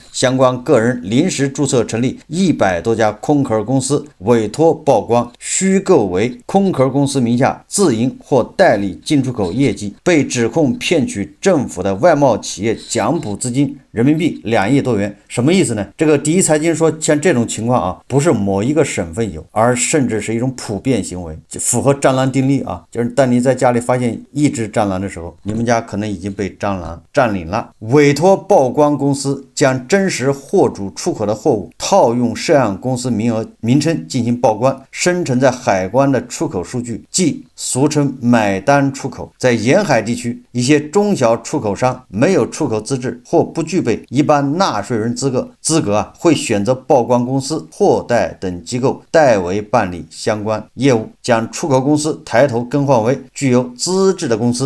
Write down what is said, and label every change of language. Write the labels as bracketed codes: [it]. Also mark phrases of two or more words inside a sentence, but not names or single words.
[zh] 相關個人臨時注冊成立100多家空殼公司，委託報關，虛構為空殼公司名下自營或代理進出口業績，被指控騙取政府的外貿企業獎補資金人民幣2億多元。什麼意思呢？這個第一財經說，像這種情況不是某一個省份有，而甚至是一種普遍行為，符合蟑螂定律就是當你在家裡發現一只蟑螂的時候，你們家可能已經被蟑螂占領了。委托報關公司將真實貨主出口的貨物套用涉案公司名稱進行報關，生成在海關的出口數據，即俗稱買單出口。在沿海地區，一些中小出口商沒有出口資質或不具備一般納稅人資格會選擇報關公司、貨代等機構代為辦理相關業務，將出口公司抬頭更換為具有資質的公司。